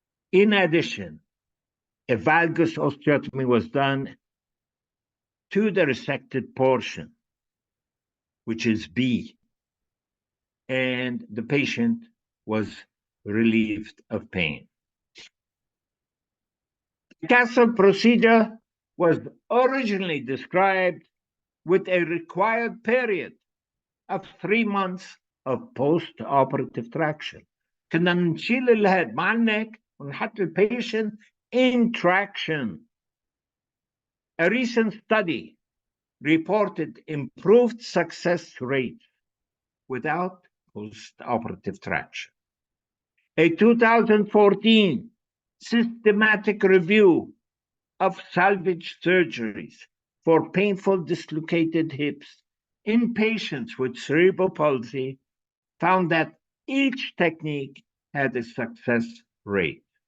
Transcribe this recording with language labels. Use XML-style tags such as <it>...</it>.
<en>In addition, a valgus osteotomy was done to the resected portion, which is B, and the patient was relieved of pain. The Castle procedure was originally described with a required period of 3 months of post-operative traction.</en> <ar>كنا نشيل الهيد مع النك ونحط البيشنت</ar> <en>in traction. A recent study reported improved success rates without post-operative traction. A 2014 systematic review of salvage surgeries for painful dislocated hips in patients with cerebral palsy found that each technique had a success rate.</en>